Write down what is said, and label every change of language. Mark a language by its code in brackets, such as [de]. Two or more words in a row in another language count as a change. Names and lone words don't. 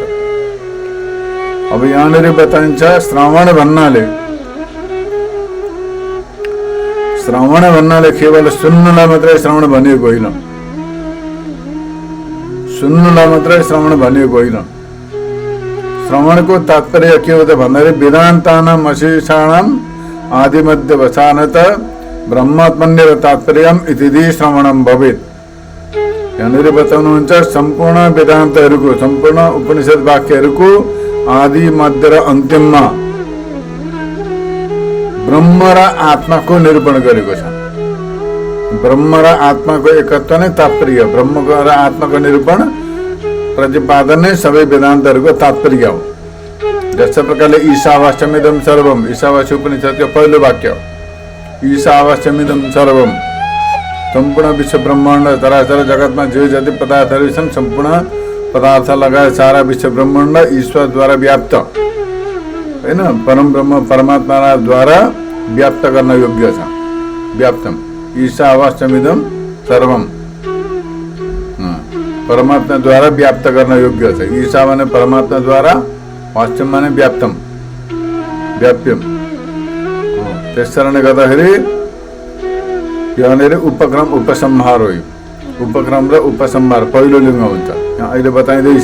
[ne] अब यहाँनिर बताइन्छ श्रवण भन्नाले केवल सुन्नुलाई मात्रै श्रवण भनिएको होइन, सुन्नुलाई मात्रै श्रवण भनिएको होइन। श्रवणको तात्पर्य के हो त भन्दाखेरि [sa] वेदान्तानाम अशेषाणाम आदिमध्य वसानत ब्रह्मात्मन्यव तात्पर्यम इति श्रवणम भवेत्। [ne] यहाँनिर बताउनुहुन्छ सम्पूर्ण वेदान्तहरूको, सम्पूर्ण उपनिषद वाक्यहरूको आदि मध्य र अन्तिममा ब्रह्म र आत्माको निरूपण गरेको छ। ब्रह्म र आत्माको एकत्व नै तात्पर्य, ब्रह्म र आत्माको निरूपण प्रतिपादन नै सबै वेदान्तहरूको तात्पर्य हो। जस्तै प्रकारले [sa] ईशावास्यमिदं सर्वम, [ne] ईशावास्य उपनिषदको पहिलो वाक्य, [sa] ईशावास्यमिदं सर्वम, [ne] सम्पूर्ण विश्व ब्रह्माण्ड चराचर जगतमा जे जति पदार्थहरू छन् सम्पूर्ण पदार्थ लगायत सारा विश्व ब्रह्माण्ड ईश्वरद्वारा व्याप्त होइन, परम ब्रह्म परमात्माद्वारा व्याप्त गर्न योग्य छ। [sa] व्याप्तम ईशावास्यमिदं सर्वम, [ne] परमात्माद्वारा व्याप्त गर्न योग्य छ। ईशा माने परमात्माद्वारा, वास्यम माने व्याप्तम, व्याप्यम। त्यस कारणले गर्दाखेरि यहाँनिर उपक्रम उपसंहार हो। उपक्रम र उपसंहार पहिलो लिङ्ग हुन्छ, यहाँ अहिले बताइँदैछ।